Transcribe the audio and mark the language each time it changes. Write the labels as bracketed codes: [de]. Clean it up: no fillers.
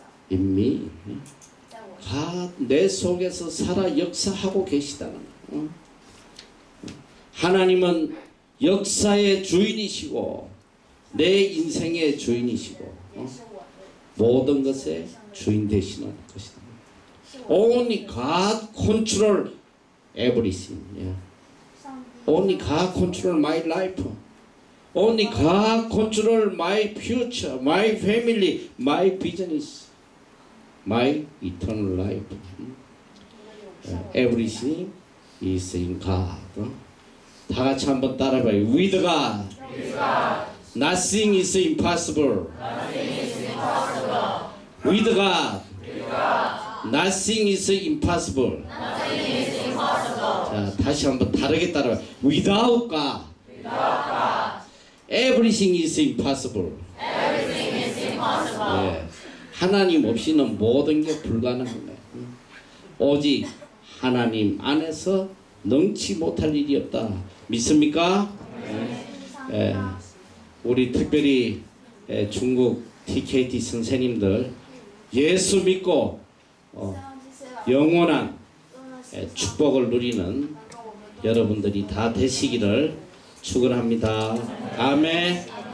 [ko] 인미 가 내 속에서 살아 역사하고 계시다는 거. 하나님은 역사의 주인이시고 내 인생의 주인이시고 모든 것의 주인 되시는 것이다. [en] Only God control everything. Only God control my life. Only God control my future, my family, my business, my eternal life. Everything is in God. [ko] 다 같이 한번 따라해봐요. [en] With God, nothing is impossible. With God, nothing is impossible. [ko] 자, 다시 한번 다르게 따라해봐요. [en] Without God, everything is impossible. [ko] 네. 하나님 없이는 모든 게 불가능한 거예요. 오직 하나님 안에서 능치 못할 일이 없다. 믿습니까? 네. 우리 특별히 중국 TKT 선생님들 예수 믿고 영원한 축복을 누리는 여러분들이 다 되시기를 축원합니다. 아멘.